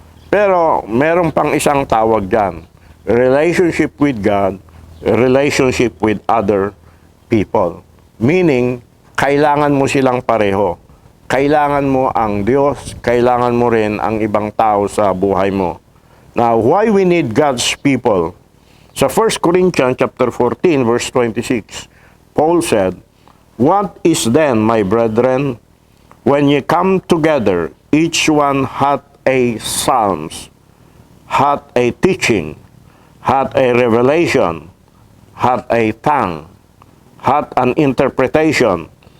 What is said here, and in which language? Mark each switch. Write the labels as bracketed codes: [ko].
[tl] Pero meron pang isang tawag diyan, [en] relationship with God, relationship with other people. [tl] Meaning, kailangan mo silang pareho. Kailangan mo ang Diyos, kailangan mo rin ang ibang tao sa buhay mo. [en] Now, why we need God's people? [tl] Sa 1 Corinthians chapter 14 verse 26, [en] Paul said, "What is then, my brethren, when ye come together, each one hath a psalms, hath a teaching, hath a revelation, hath a tongue, hath an interpretation.